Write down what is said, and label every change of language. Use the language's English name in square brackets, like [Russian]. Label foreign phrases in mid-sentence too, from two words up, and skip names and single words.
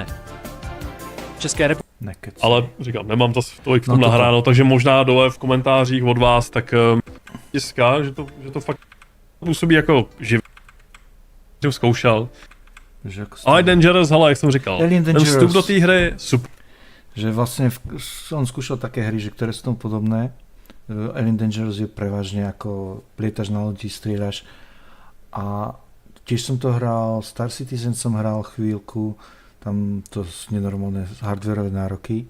[Czech] České republiky. Ale říkám, nemám to tolik v tom nahráno, takže možná dole v komentářích od vás, tak tiská, že to fakt působí jako živý. Jsem zkoušel. Ale Dangerous, hele, jak jsem říkal, ten vstup do té hry, super. [Slovak] Že vlastne on skúšal také hry, že ktoré sú tomu podobné. Alien Dangerous je prevažne ako lietaš na lodi, strieľaš. A tiež som to hral, Star Citizen som hral chvíľku, tam to sú nenormálne hardwareové nároky.